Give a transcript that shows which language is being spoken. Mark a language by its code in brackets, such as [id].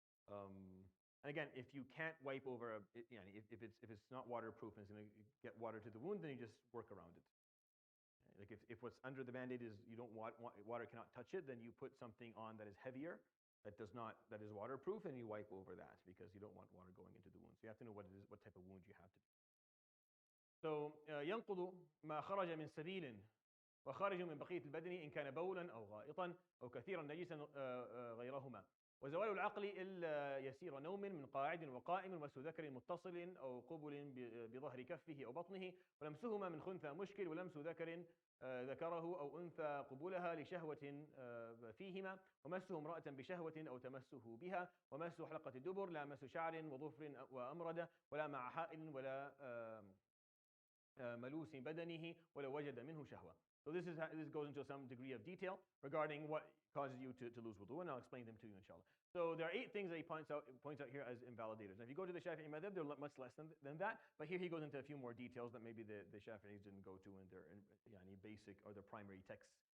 [en] And again, if you can't wipe over if it's not waterproof and it's going to get water to the wound, then you just work around it. Like if what's under the Band-Aid is you don't want water cannot touch it, then you put something on that is heavier, that is waterproof, and you wipe over that because you don't want water going into the wound. So you have to know what it is, what type of wound you have to do. So [ar] ينقض ما خرج من سبيل وخارج من بقية البدن إن كان بولا أو غائطا أو كثيرا نجسا غيرهما. وزوال العقل إلا يسير نوم من قاعد وقائم ومس ذكر متصل أو قبل بظهر كفه أو بطنه ولمسهما من خنثى مشكل ولمس ذكر ذكره أو أنثى قبلها لشهوة فيهما ومسه امرأة بشهوة أو تمسه بها ومس حلقة الدبر لا مس شعر وظفر وأمردة ولا مع حائل ولا ملوس بدنه ولو وجد منه شهوة. [en] So this goes into some degree of detail regarding what causes you to lose wudu, and I'll explain them to you, inshallah. So there are 8 things that he points out here as invalidators. Now, if you go to the Shafi'i madhab, they're much less than that, but here he goes into a few more details that maybe the Shafi'is didn't go to in their basic or their primary texts.